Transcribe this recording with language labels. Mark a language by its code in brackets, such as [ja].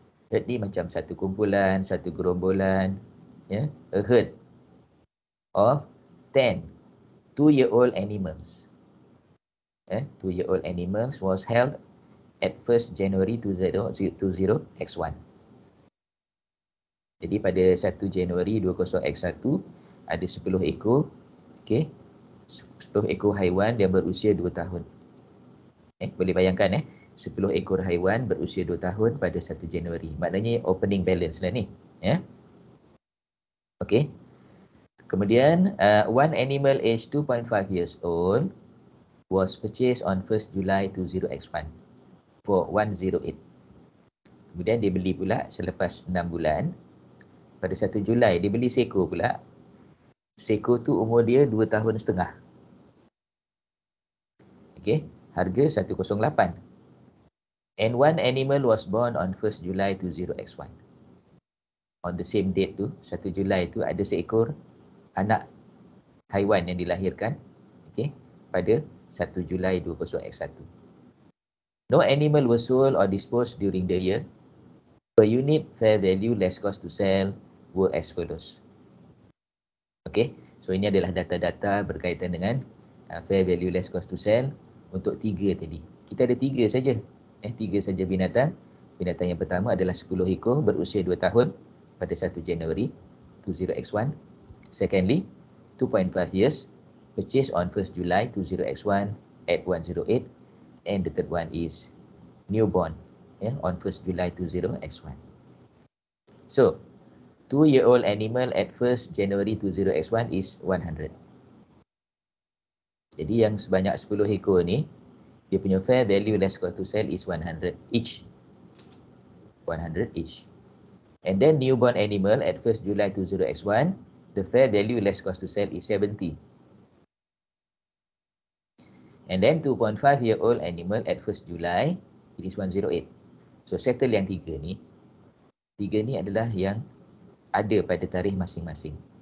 [ms] Herd ni macam satu kumpulan, satu gerombolan. [en] A herd of 10 2-year-old animals. 2-year-old animals was held at 1st January 2020 X1. [ms] Jadi pada 1 Januari 20X1 ada 10 ekor. Okey. 10 ekor haiwan yang berusia 2 tahun. Boleh bayangkan 10 ekor haiwan berusia 2 tahun pada 1 Januari. Maknanya opening balance lah ni. Okey. Kemudian [en] one animal age 2.5 years old was purchased on 1st July 20X1 for 108. [ms] Kemudian dia beli pula selepas 6 bulan. Pada 1 Julai dia beli seekor pula. Seekor tu umur dia 2 tahun setengah. Okey, harga 108. [en] And one animal was born on 1st July 20X1. On the same date [ms] tu, 1 Julai tu ada seekor anak haiwan yang dilahirkan, okey, pada 1 Julai 20X1. [en] No animal was sold or disposed during the year. Per unit fair value less cost to sell were as follows. [ms] Okey, so ini adalah data-data berkaitan dengan fair value less cost to sell untuk 3 tadi. Kita ada 3 saja. 3 saja binatang. Binatang yang pertama adalah 10 ekor berusia 2 tahun pada 1 Januari 20X1. [en] Secondly, 2.5 years purchased on 1st July 20X1 at 108. And the third one is newborn on 1st July 20X1. So, 2-year-old animal at 1st January 20X1 is 100. [ms] Jadi yang sebanyak 10 ekor ni, dia punya fair value less cost to sell [en] is 100 each. 100 each. And then newborn animal at 1st July 20X1, the fair value less cost to sell is 70. And then 2.5-year-old animal at 1st July, it is 108. [ms] So settle yang 3 ni. 3 ni adalah yang ada pada tarikh masing-masing.